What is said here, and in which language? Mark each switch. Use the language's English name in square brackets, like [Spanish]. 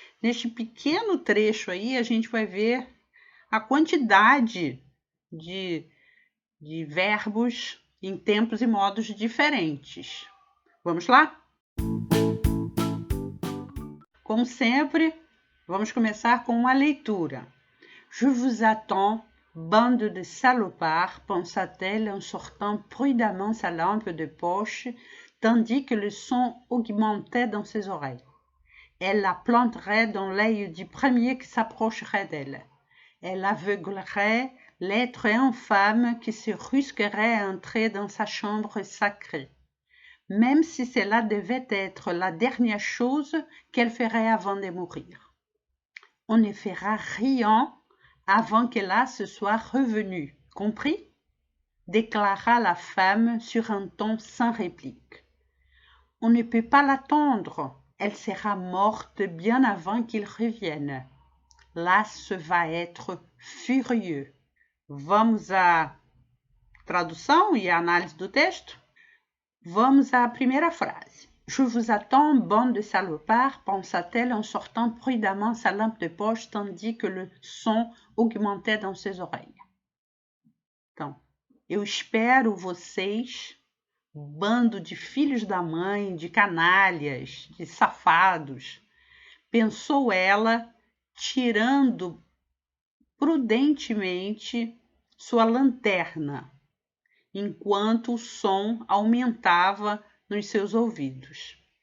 [Portuguese] Neste pequeno trecho aí, a gente vai ver a quantidade de, de verbos em tempos e modos diferentes. Vamos lá? Como sempre, vamos começar com uma leitura. [French] Je vous attends, bande de salopards, pensa-t-elle en sortant prudemment sa lampe de poche, tandis que le son augmentait dans ses oreilles. Elle la planterait dans l'œil du premier qui s'approcherait d'elle. Elle aveuglerait l'être infâme qui se risquerait à entrer dans sa chambre sacrée, même si cela devait être la dernière chose qu'elle ferait avant de mourir. On ne fera rien avant que là se soit revenu, compris? Déclara la femme sur un ton sans réplique. On ne peut pas l'attendre, elle sera morte bien avant qu'il revienne. Là, ce va être furieux. [Portuguese] Vamos à tradução e a análise do texto? Vamos à primeira frase. [French] Je vous attends, bande de salopards, pensa-t-elle en sortant prudemment sa lampe de poche tandis que le son augmentait dans ses oreilles. [Portuguese] Então, eu espero vocês, bando de filhos da mãe, de canalhas, de safados, pensou ela, tirando prudentemente sua lanterna, enquanto o som aumentava nos seus ouvidos.